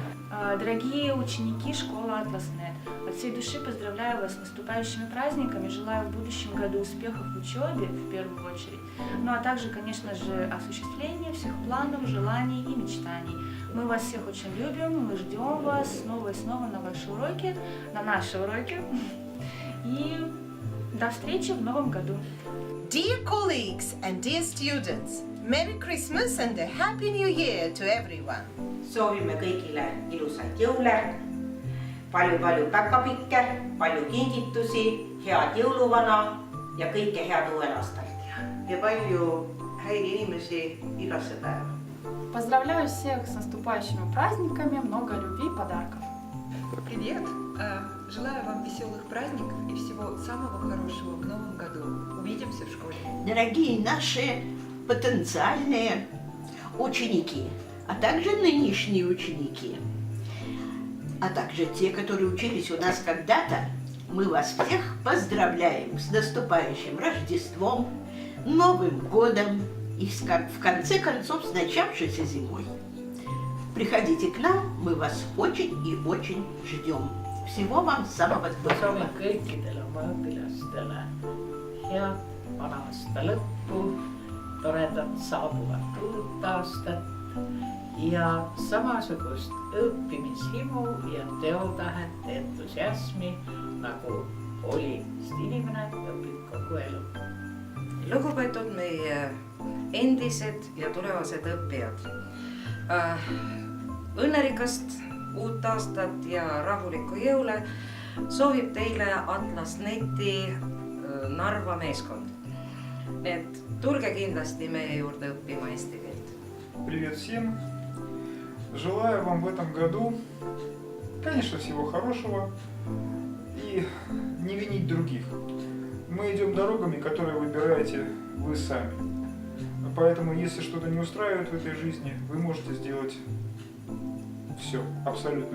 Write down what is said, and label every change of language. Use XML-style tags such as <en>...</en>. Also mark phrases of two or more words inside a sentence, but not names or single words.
<ru>Дорогие ученики школы Атласнет, от всей души поздравляю вас с наступающими праздниками, желаю в будущем году успехов в учебе в первую очередь, ну а также, конечно же, осуществления всех планов, желаний и мечтаний. Мы вас всех очень любим, мы ждем вас снова и снова на ваши уроки, на наши уроки. И до встречи в новом году.</ru> <en>Dear colleagues and dear students, Merry Christmas and a Happy New Year to everyone!</en> <et>Soovime kõigile ilusaid jõule, palju-palju päkapikke, palju kingitusi, head jõuluvana ja kõike head uuel aastal. Ja palju häid inimesi igasse päeva.</et> <ru>Поздравляю всех с наступающими праздниками, много любви и подарков. Привет! Желаю вам веселых праздников и всего самого хорошего в новом году. Увидимся в школе. Дорогие наши потенциальные ученики, а также нынешние ученики, а также те, которые учились у нас когда-то, мы вас всех поздравляем с наступающим Рождеством, Новым годом и в конце концов с начавшейся зимой. Приходите к нам, мы вас очень и очень ждем. Всего вам самого доброго.</ru> <et>Soovin kõikidele oma õpilastele head vana aasta lõppu, toredat saabuvat uut aastat ja samasugust õppimishimu ja teotahet, entusiasmi, nagu oli, sest inimene õpib kogu elu. Lugupeetud meie endised ja tulevased õppijad. Õnnerikast uut aastat ja rahulikku jõule soovib teile Atlasneti Narva meeskond. Et tulge kindlasti meie juurde õppima eesti keelt.</et> <ru>Привет всем! Желаю вам в этом году, конечно, всего хорошего и не винить других. Мы идем дорогами, которые выбираете вы сами. Поэтому, если что-то не устраивает в этой жизни, вы можете сделать все, абсолютно все.</ru>